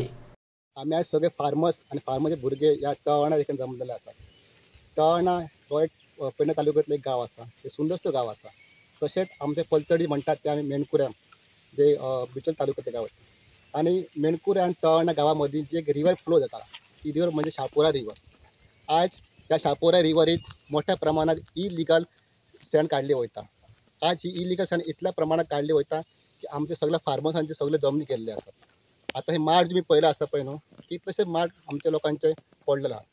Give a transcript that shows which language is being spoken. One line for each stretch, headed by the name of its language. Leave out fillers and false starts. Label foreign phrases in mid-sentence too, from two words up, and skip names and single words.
Marathi: आम्ही आज सगळे फार्मर्स आणि फार्मरचे भुरगे या तळवणा देखील जमलेले असतात. तळवणा हो एक पेडणे तालुक्यातलं एक गाव असा, ते सुंदरसं गाव असा. तसेच आमचे पलतडी म्हणतात ते आम्ही मेणकुऱ्या जे बिचोल तालुक्यातले गाव आहे. आणि मेणकुऱ्या आणि तळवणा गावामध्ये जी एक
English: river flow
Marathi: जाता ती रिव्हर म्हणजे शापोरा रिव्हर. आज त्या शापोरा रिव्हरीत मोठ्या प्रमाणात
English: illegal sand
Marathi: काढले वयता. आज ही
English: illegal sand
Marathi: इतल्या प्रमाणात काढली वयता की आमचे सगळ्या फार्मर्सांचे सगळे जमनी केल्ले असतात. आता हे माड तुम्ही पहिलं असता
Konkani: पळय न्हू
Marathi: की तसे माड आमच्या लोकांचे पडलेलं आहा.